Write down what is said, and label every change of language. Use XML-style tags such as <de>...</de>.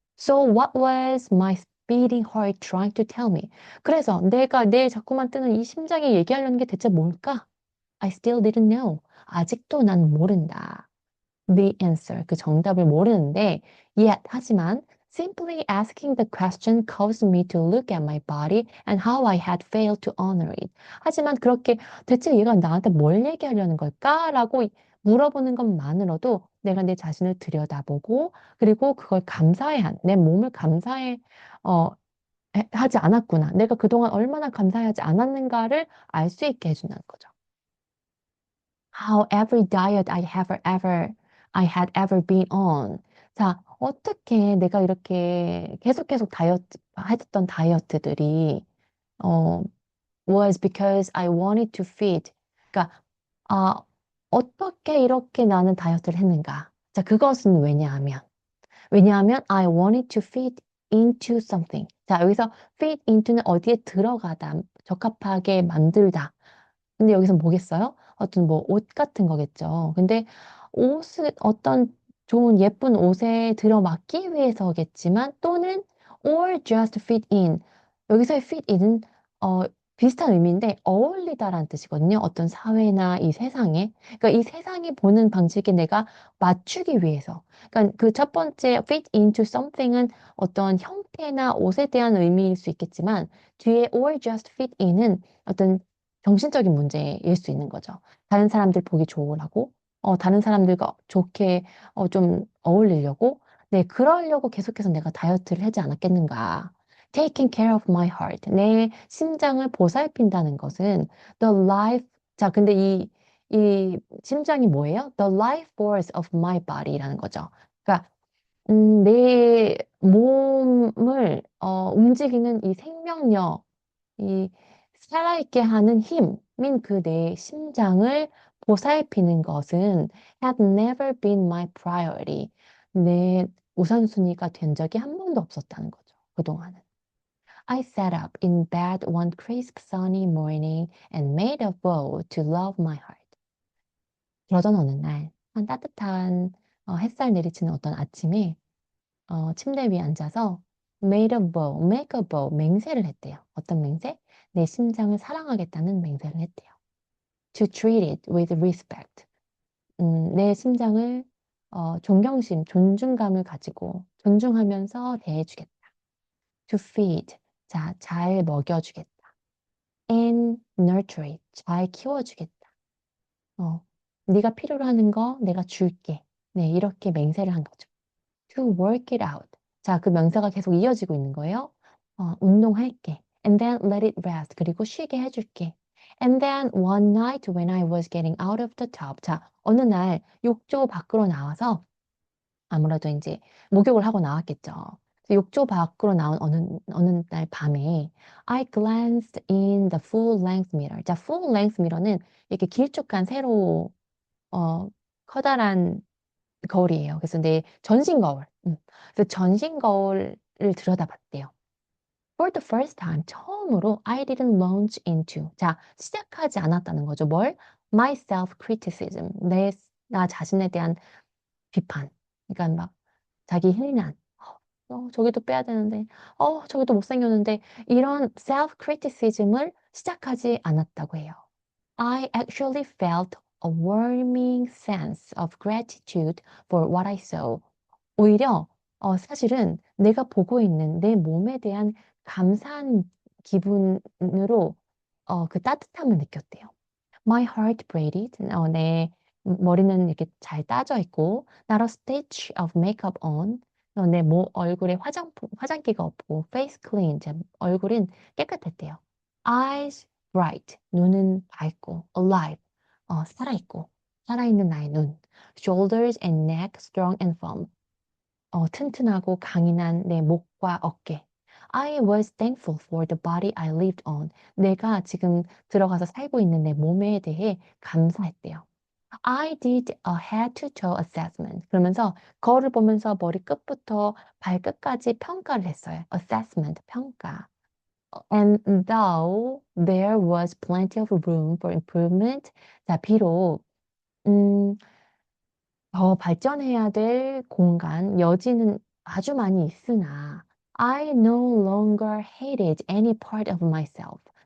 <en>So what was my beating heart trying to tell me?</en> <ko>그래서 내가 내 자꾸만 뜨는 이 심장이 얘기하려는 게 대체 뭘까?</ko> <en>I still didn't know.</en> <ko>아직도 난 모른다.</ko> <en>The answer,</en> <ko>그 정답을 모르는데,</ko> <en>yet,</en> <ko>하지만,</ko> <en>simply asking the question caused me to look at my body and how I had failed to honor it.</en> <ko>하지만 그렇게 대체 얘가 나한테 뭘 얘기하려는 걸까라고 물어보는 것만으로도 내가 내 자신을 들여다보고, 그리고 그걸 내 몸을 어, 하지 않았구나. 내가 그동안 얼마나 감사하지 않았는가를 알 수 있게 해준다는 거죠.</ko> <en>How every diet I had ever been on.</en> <ko>자, 어떻게 내가 이렇게 계속 했던 다이어트들이, 어,</ko> <en>was because I wanted to fit.</en> <ko>그러니까, 아, 어떻게 이렇게 나는 다이어트를 했는가? 자, 그것은 왜냐하면</ko> <en>I wanted to fit into something.</en> <ko>자, 여기서 fit into는 어디에 들어가다, 적합하게 만들다. 근데 여기서 뭐겠어요? 어떤 뭐 옷 같은 거겠죠. 근데 어떤 좋은 예쁜 옷에 들어맞기 위해서겠지만 또는</ko> <en>or just fit in.</en> <ko>여기서의 fit in은 어, 비슷한 의미인데 어울리다라는 뜻이거든요. 어떤 사회나 이 세상에. 그러니까 이 세상이 보는 방식에 내가 맞추기 위해서. 그러니까 그 첫 번째 fit into something은 어떤 형태나 옷에 대한 의미일 수 있겠지만 뒤에</ko> <en>or just fit in</en> <ko>은 어떤 정신적인 문제일 수 있는 거죠. 다른 사람들 보기 좋으라고, 다른 사람들과 좋게 좀 어울리려고, 네, 그러려고 계속해서 내가 다이어트를 하지 않았겠는가.</ko> <en>Taking care of my heart.</en> <ko>내 심장을 보살핀다는 것은</ko> <en>the life,</en> <ko>자, 근데 이 심장이 뭐예요?</ko> <en>The life force of my body</en> <ko>라는 거죠. 그러니까 내 몸을 움직이는 이 생명력, 이 살아있게 하는 힘인 그 내 심장을 보살피는 것은</ko> <en>had never been my priority.</en> <ko>내 우선순위가 된 적이 한 번도 없었다는 거죠. 그동안은.</ko> <en>I sat up in bed one crisp sunny morning and made a vow to love my heart.</en> <ko>그러던 어느 날, 한 따뜻한 햇살 내리치는 어떤 아침에 침대 위에 앉아서</ko> <en>make a vow,</en> <ko>맹세를 했대요. 어떤 맹세? 내 심장을 사랑하겠다는 맹세를 했대요.</ko> <en>To treat it with respect.</en> <ko>내 심장을 존중감을 가지고 존중하면서 대해주겠다.</ko> <en>To feed,</en> <ko>자, 잘 먹여주겠다.</ko> <en>And nurture it,</en> <ko>잘 키워주겠다. 어, 네가 필요로 하는 거 내가 줄게. 네, 이렇게 맹세를 한 거죠.</ko> <en>To work it out.</en> <ko>자, 그 명사가 계속 이어지고 있는 거예요. 운동할게.</ko> <en>And then let it rest.</en> <ko>그리고 쉬게 해줄게.</ko> <en>And then one night when I was getting out of the tub.</en> <ko>자, 어느 날 욕조 밖으로 나와서 아무래도 이제 목욕을 하고 나왔겠죠. 그래서 욕조 밖으로 나온 어느 날 밤에</ko> <en>I glanced in the full length mirror.</en> <ko>자,</ko> <en>full length mirror</en> <ko>는 이렇게 길쭉한 세로 커다란 거울이에요. 그래서 내 전신 거울. 그래서 전신 거울을 들여다봤대요.</ko> <en>For the first time,</en> <ko>처음으로</ko> <en>I didn't launch into.</en> <ko>자, 시작하지 않았다는 거죠. 뭘?</ko> <en>my self-criticism,</en> <ko>나 자신에 대한 비판. 그러니까 막 자기 힐난. 저기도 빼야 되는데, 저기도 못생겼는데, 이런 self-criticism을 시작하지 않았다고 해요.</ko> <en>I actually felt a warming sense of gratitude for what I saw.</en> <ko>오히려 사실은 내가 보고 있는 내 몸에 대한 감사한 기분으로 그 따뜻함을 느꼈대요.</ko> <en>My heart braided.</en> <ko>내 머리는 이렇게 잘 따져 있고,</ko> <en>not a stitch of makeup on.</en> <ko>내 얼굴에 화장기가 없고,</ko> <en>face clean.</en> <ko>제 얼굴은 깨끗했대요.</ko> <en>Eyes bright.</en> <ko>눈은 밝고,</ko> <en>alive.</en> <ko>살아있고, 살아있는 나의 눈.</ko> <en>Shoulders and neck strong and firm.</en> <ko>튼튼하고 강인한 내 목과 어깨.</ko> <en>I was thankful for the body I lived on.</en> <ko>내가 지금 들어가서 살고 있는 내 몸에 대해 감사했대요.</ko> <en>I did a head-to-toe assessment.</en> <ko>그러면서 거울을 보면서 머리 끝부터 발끝까지 평가를 했어요. assessment, 평가.</ko> <en>And though there was plenty of room for improvement,</en> <ko>자, 비록 음, 더 발전해야 될 공간, 여지는 아주 많이 있으나</ko> <en>I no longer hated any part of myself.</en>